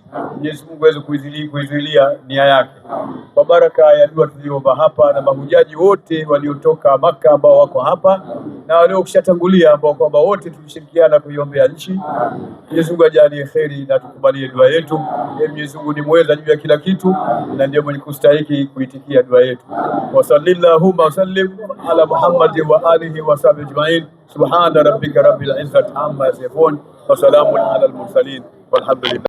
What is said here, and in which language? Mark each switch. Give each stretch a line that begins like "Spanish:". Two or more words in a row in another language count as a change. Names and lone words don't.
Swahili: Mwenyezi Mungu aweze kuizuilia nia yake. Kwa baraka ya dua tuliomba hapa na mahujaji wote waliotoka Maka ambao wako hapa na waliokishatangulia ambao kwamba wote tulishirikiana kuiombea nchi, Mwenyezi Mungu ajalie kheri na tukubalie dua yetu. Mwenyezi Mungu ni mweza juu ya kila kitu na ndiye mwenye kustahiki kuitikia dua yetu.
Arabic: وصلى الله وسلم على محمد وآله وصحبه أجمعين. سبحان ربك رب العزة عما يصفون وسلام على المرسلين والحمد لله.